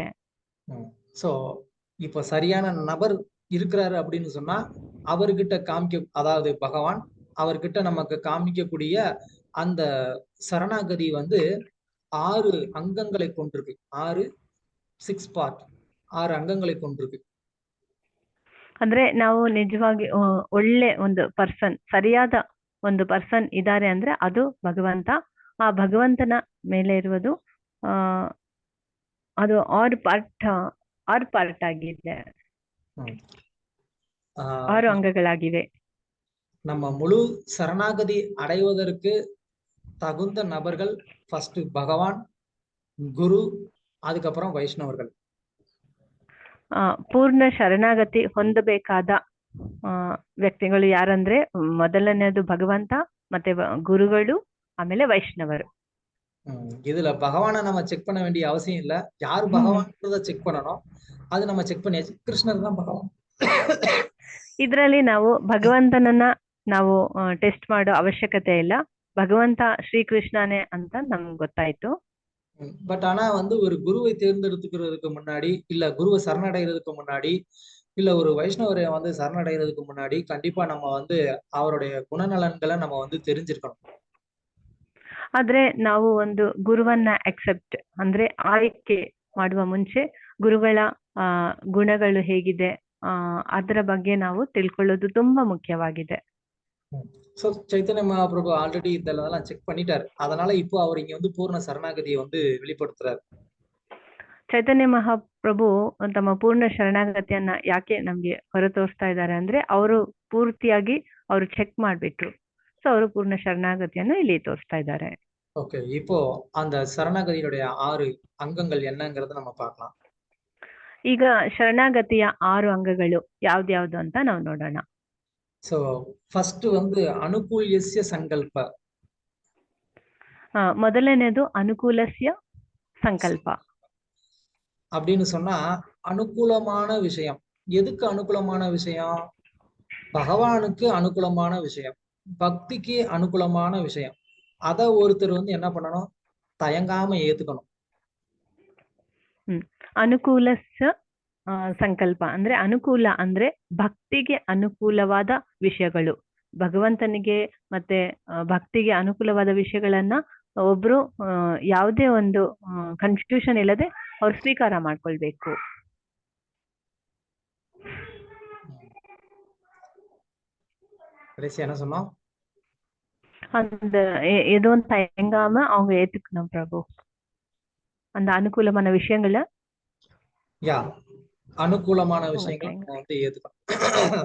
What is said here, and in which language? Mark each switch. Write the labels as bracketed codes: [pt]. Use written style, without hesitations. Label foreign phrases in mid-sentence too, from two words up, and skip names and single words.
[ta] சோ இப்ப சரியான நபர் இருக்கிறாரு அப்படின்னு சொன்னா அவர்கிட்ட அதாவது பகவான் அவர்கிட்ட நமக்கு காமிக்கக்கூடிய அந்த சரணாகதி வந்து 6 அங்கங்களை கொண்டிருக்கு. 6 பார்ட் 6 ಅಂಗங்களை கொண்டிருக்கு. [kn] ಅಂದ್ರೆ ನಾವು ನಿಜವಾಗಿ ಒಳ್ಳೆ ಒಂದು ಪರ್ಸನ್, ಸರಿಯಾದ ಒಂದು ಪರ್ಸನ್ ಇದ್ದಾರೆ ಅಂದ್ರೆ ಅದು ಭಗವಂತ. ಆ ಭಗವಂತನ ಮೇಲೆ ಇರುವುದು ಅದು 6 ಪಾರ್ಟ್ ಆಗಿದೆ, 6 ಅಂಗಗಳಾಗಿವೆ. [ta] நம்ம முழு சரணாகதி அடைவதற்கு தகுந்த நபர்கள் ஃபர்ஸ்ட் பகவான், குரு, அதுக்கப்புறம் வைஷ்ணவர்கள். [kn] ಪೂರ್ಣ ಶರಣಾಗತಿ ಹೊಂದಬೇಕಾದ ವ್ಯಕ್ತಿಗಳು ಯಾರಂದ್ರೆ ಮೊದಲನೇದು ಭಗವಂತ, ಮತ್ತೆ ಗುರುಗಳು, ಆಮೇಲೆ ವೈಷ್ಣವರು. [ta] இதுல பகவானை நம்ம செக் பண்ண வேண்டிய அவசியம் இல்ல, யாரு பகவான்றத செக் பண்ணணும், அது நம்ம செக் பண்ணியாச்சு. கிருஷ்ணர் தான் பகவான். [kn] ಇದರಲ್ಲಿ ನಾವು ಭಗವಂತನನ್ನ ನಾವು ಟೆಸ್ಟ್ ಮಾಡೋ ಅವಶ್ಯಕತೆ ಇಲ್ಲ, ಭಗವಂತ ಶ್ರೀಕೃಷ್ಣನೇ ಅಂತ ನಮ್ಗೆ ಗೊತ್ತಾಯ್ತು. [ta] பட் ஆனா வந்து ஒரு குருவை தேர்ந்தெடுத்துக்கிறதுக்கு முன்னாடி, இல்ல குருவை சரணடைகிறதுக்கு முன்னாடி, இல்ல ஒரு வைஷ்ணவரை வந்து சரணடைகிறதுக்கு முன்னாடி கண்டிப்பா நம்ம வந்து அவருடைய குணநலன்களை நம்ம வந்து தெரிஞ்சிருக்கணும். [kn] ಆದ್ರೆ ನಾವು ಒಂದು ಗುರುವನ್ನ ಅಕ್ಸೆಪ್ಟ್ ಅಂದ್ರೆ ಆಯ್ಕೆ ಮಾಡುವ ಮುಂಚೆ ಗುರುಗಳ ಗುಣಗಳು ಹೇಗಿದೆ ಅದರ ಬಗ್ಗೆ ನಾವು ತಿಳ್ಕೊಳ್ಳೋದು ತುಂಬಾ ಮುಖ್ಯವಾಗಿದೆ. [ta] சோ சைத்தன்ய மகாபிரபு ஆல்ரெடி இதெல்லாம் செக் பண்ணிட்டாரு, அதனால இப்போ அவர் இங்க வந்து பூர்ண சரணாகதியை வந்து வெளிப்படுத்துறாரு. [kn] ಚೈತನ್ಯ ಮಹಾಪ್ರಭು ತಮ್ಮ ಪೂರ್ಣ ಶರಣಾಗತಿಯನ್ನ ಯಾಕೆ ನಮ್ಗೆ ಹೊರ ತೋರಿಸ್ತಾ ಇದ್ದಾರೆ ಅಂದ್ರೆ ಅವರು ಪೂರ್ತಿಯಾಗಿ ಅವರು ಚೆಕ್ ಮಾಡ್ಬಿಟ್ರು. ಸೊ ಅವರು ಪೂರ್ಣ ಶರಣಾಗತಿಯನ್ನು ಇಲ್ಲಿ ತೋರಿಸ್ತಾ ಇದ್ದಾರೆ. [ta] ஓகே, இப்போ அந்த சரணாகதியுடைய 6 அங்கங்கள் என்னங்கறத நம்ம பார்க்கலாம். [kn] ಈಗ ಶರಣಾಗತಿಯ 6 ಅಂಗಗಳು ಯಾವ್ದ್ಯಾವ್ದು ಅಂತ ನಾವು ನೋಡೋಣ. [ta] ஸோ ஃபர்ஸ்ட் வந்து [sa] अनुकूल्यस्य सङ्कल्प. [kn] ಮೊದಲನೇದು [sa] ಅನುಕೂಲಸ್ಯ ಸಂಕಲ್ಪ. [ta] அப்படின்னு சொன்னா அனுகூலமான விஷயம். எதுக்கு அனுகூலமான விஷயம்? பகவானுக்கு அனுகூலமான விஷயம், பக்திக்கு அனுகூலமான விஷயம். அத ஒருத்தர் வந்து என்ன பண்ணணும்? தயங்காம ஏத்துக்கணும். [sa] ಅನುಕೂಲಸ್ಯ ಸಂಕಲ್ಪ [kn] ಅಂದ್ರೆ ಅನುಕೂಲ ಅಂದ್ರೆ ಭಕ್ತಿಗೆ ಅನುಕೂಲವಾದ ವಿಷಯಗಳು, ಭಗವಂತನಿಗೆ ಮತ್ತೆ ಭಕ್ತಿಗೆ ಅನುಕೂಲವಾದ ವಿಷಯಗಳನ್ನ ಒಬ್ರು ಯಾವುದೇ ಒಂದು ಕನ್ಫ್ಯೂಷನ್ ಇಲ್ಲದೆ ಅವ್ರು ಸ್ವೀಕಾರ ಮಾಡ್ಕೊಳ್ಬೇಕು. [ta] கடைசி என்ன சொன்னோம்? அந்த எதுவும் தயங்காம அவங்க ஏத்துக்கணும் பிரபு. அந்த அனுகூலமான விஷயங்களை அனுகூலமான விஷயங்கள் வந்து ஏத்துக்கணும்.